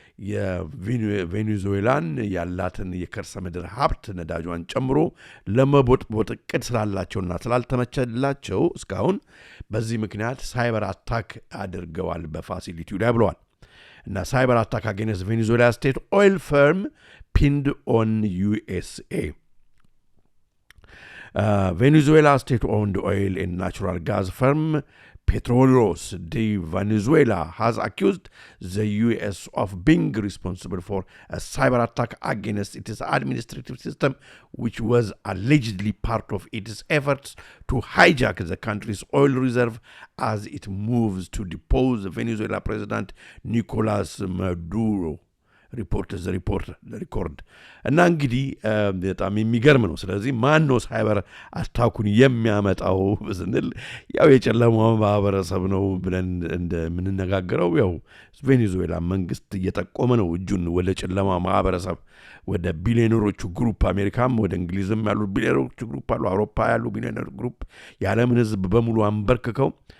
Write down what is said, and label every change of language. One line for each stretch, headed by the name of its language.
Amharic: የቬኔዙዌላን ያላትን የከርሰ ምድር ሀብት ነዳጇን ጨምሮ ለመቦጥቦጥ እቅድ ስላላቸውና ስላልተመቸላቸው እስካሁን በዚህ ምክንያት
English: ሳይበር አታክ አድርገዋል በፋሲሊቲው ላይ ብለዋል። እና ሳይበር አታክ አጌንስት ቬኔዙዌላ ስቴት ኦይል ፈርም pinned on USA. Venezuela state-owned oil and natural gas firm Petróleos de Venezuela has accused the U.S. of being responsible for a cyber attack against its administrative system, which was allegedly part of its efforts to hijack the country's oil reserve as it moves to depose Venezuela President Nicolas Maduro.
Amharic: ሪኮርድ እና እንግዲህ በጣም የሚገርም ነው። ስለዚህ ማን ነው ሳይበር አታኩን የሚያመጣው ስንል ያው የጨለማው ማህበረሰብ ነው ብለን እንደምንነጋገረው ያው ቬኔዙዌላ መንግስት እየጠቆመ ነው እጁን ወደ ጨለማ ማህበረሰብ ወደ ቢሊዮነሮቹ ግሩፕ አሜሪካም ወደ እንግሊዝም ያሉ ቢሊዮነሮቹ ግሩፕ አሉ አውሮፓ ያሉ ቢሊዮነር ግሩፕ የዓለምን ህዝብ በሙሉ አንበርክከው